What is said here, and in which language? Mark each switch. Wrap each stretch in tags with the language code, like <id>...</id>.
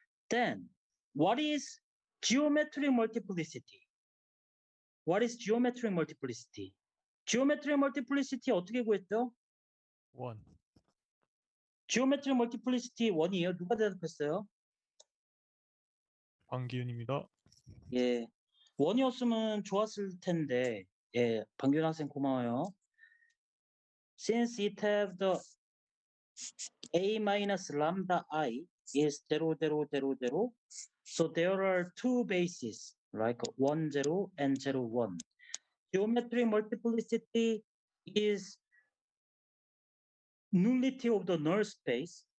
<en>Then, what is geometric multiplicity? What is geometric multiplicity? Geometric multiplicity</en> <ko>어떻게 구했죠? 1. geometric multiplicity 1이에요. 누가 대답했어요? 방기윤입니다. 예, 1이었으면 좋았을 텐데, 예, 방균 학생 고마워요.</ko> <en>Since it have the a minus lambda I is 0, 0, 0, 0, so there are two bases, like 1, 0 and 0, 1. Geometric multiplicity is nullity of the null space.</en>